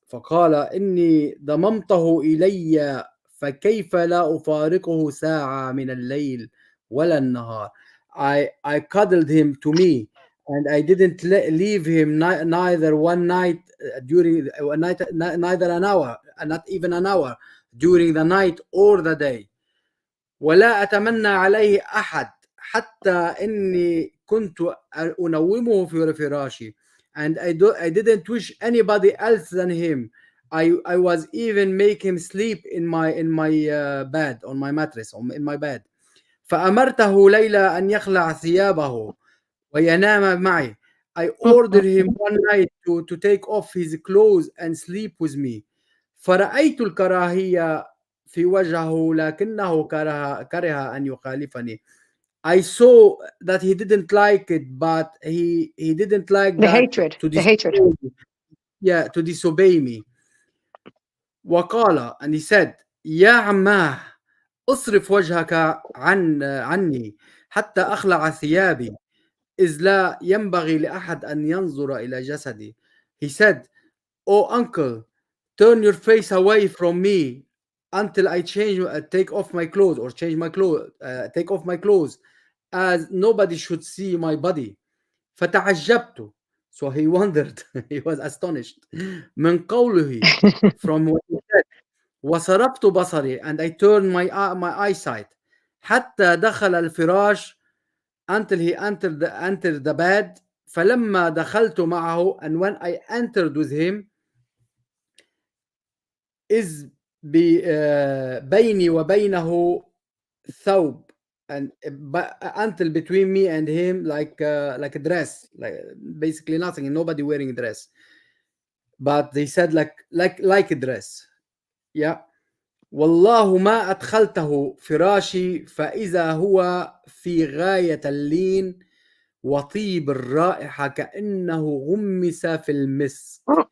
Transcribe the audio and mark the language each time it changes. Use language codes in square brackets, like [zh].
[ar] فقال إني ضممته إلي فكيف لا أفارقه ساعة من الليل ولا النهار. [en] I cuddled him to me and I didn't leave him neither one night during neither an hour, not even an hour during the night or the day. [ar] ولا أتمنى عليه أحد حتى إني كنت أنومه في فراشي. [en] And I didn't wish anybody else than him. I was even make him sleep in my bed, on my mattress, in my bed. [ar] فأمرته ليلى أن يخلع ثيابه وينام معي. [en] I ordered him one night to take off his clothes and sleep with me. [ar] فرأيت الكراهية في وجهه لكنه كره أن يخالفني. [en] I saw that he didn't like it, but he didn't like The that hatred. to The hatred. disobey me. Yeah, to disobey me. [ar] وقال, [en] and he said, [ar] يا عماه اصرف وجهك عني حتى أخلع ثيابي إذ لا ينبغي لأحد أن ينظر إلى جسدي. [en] He said, oh uncle, turn your face away from me until I take off my clothes, or change my clothes, take off my clothes, as nobody should see my body. [ar] فتعجبت. [en] So he wondered, he was astonished [ar] من قوله, [en] from what he said. [ar] وصرفت بصري, [en] and I turned my eyesight [ar] حتى دخل الفراش, [en] until he entered the bed. [ar] فلما دخلت معه, [en] and when I entered with him, [ar] إذ بيني وبينه ثوب, [en] and until between me and him like a dress, like basically nothing, and nobody wearing a dress, but they said like a dress. Yeah. [ar] والله ما أدخلته فراشي فإذا هو في غاية اللين وطيب الرائحة كأنه غمس في المسك.